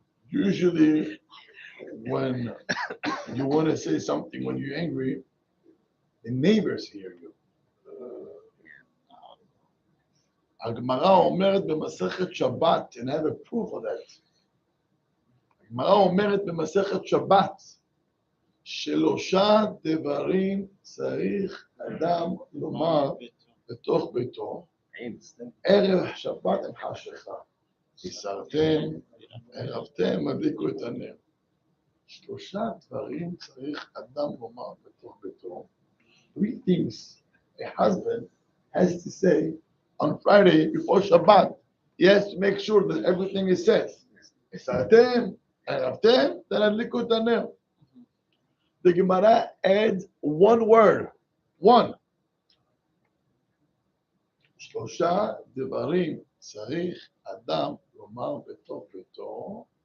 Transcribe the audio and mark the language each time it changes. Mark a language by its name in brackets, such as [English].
[English] Usually, when you want to say something when you're angry, the neighbors hear you. [Hebrew] הגמרא אומרת במסכת שבת, [English] and I have a proof of that. [Hebrew] הגמרא אומרת במסכת שבת, שלושה דברים צריך אדם לומר בתוך ביתו, ערב שבת עם חשיכה. הסרתם, ערבתם, הדליקו את הנר. שלושה דברים צריך אדם לומר בתוך ביתו. [English] 3 things a husband has to say on Friday before Shabbat. He has to make sure that everything is said. [Hebrew] הסרתם, ערבתם, [English] then [Hebrew] הדליקו את הנר. [English] The Gemara adds one word. One. [Hebrew] שלושה דברים צריך אדם לומר בתוך ביתו.